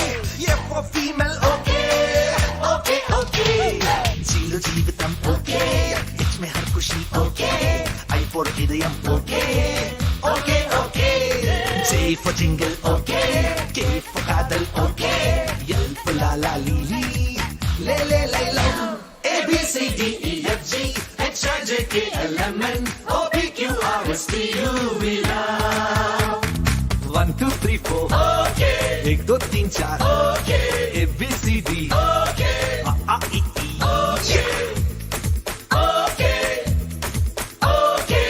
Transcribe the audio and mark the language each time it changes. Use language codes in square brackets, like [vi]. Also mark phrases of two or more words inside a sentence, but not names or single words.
[en] F for female, okay. Okay, okay. Zero జీవితం, okay. H [hi] में हर खुशी, [en] okay. I for idayam, okay. Okay, okay. J for jingle, okay. K for kadal, okay. L for la la lili. Le le le lo. A B C D E F G H I J K L M N O P Q R S T U V love. 1, 2, 3, 4. Okay. 1, 2, 3, 4. Okay. A B C D. Okay. A E E. Okay. Okay. Okay.